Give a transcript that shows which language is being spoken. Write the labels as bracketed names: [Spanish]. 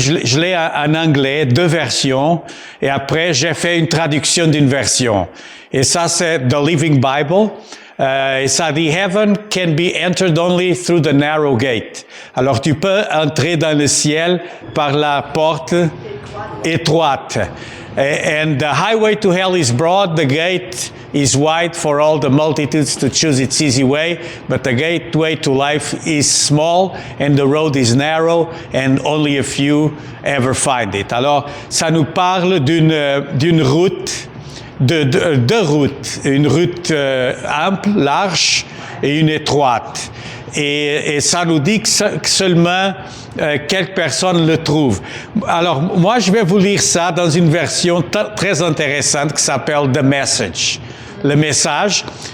[French] Je l'ai en anglais, 2 versions, et après, j'ai fait une traduction d'une version. Et ça, c'est The Living Bible. Et ça dit, [English] Heaven can be entered only through the narrow gate. [French] Alors, tu peux entrer dans le ciel par la porte étroite. [English] And the highway to hell is broad, the gate is wide for all the multitudes to choose its easy way, but the gateway to life is small and the road is narrow and only a few ever find it. [French] Alors, ça nous parle d'une route, deux routes, une route ample, large et une étroite. Et ça nous dit que seulement quelques personnes le trouvent. Alors, moi, je vais vous lire ça dans une version très intéressante qui s'appelle The Message. Le message.